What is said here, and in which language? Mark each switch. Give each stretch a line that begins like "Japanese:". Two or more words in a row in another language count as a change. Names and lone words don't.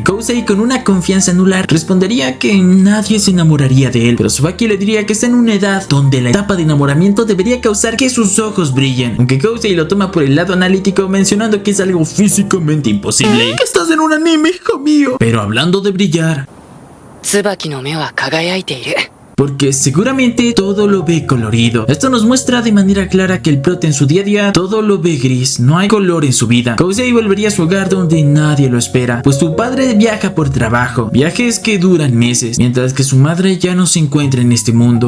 Spanish: Kousei, con una confianza nula, respondería que nadie se enamoraría de él, pero Tsubaki le diría que está en una edad donde la etapa de enamoramiento debería causar que sus ojos brillen, aunque Kousei lo toma por el lado analítico, mencionando que es algo físicamente imposible. ¿Que estás en un anime, hijo mío? Pero hablando de brillar,
Japanese: 椿の目は輝いている。
Spanish: porque seguramente todo lo ve colorido. Esto nos muestra de manera clara que el prota en su día a día todo lo ve gris, no hay color en su vida. Kousei volvería a su hogar donde nadie lo espera, pues su padre viaja por trabajo, viajes que duran meses, mientras que su madre ya no se encuentra en este mundo.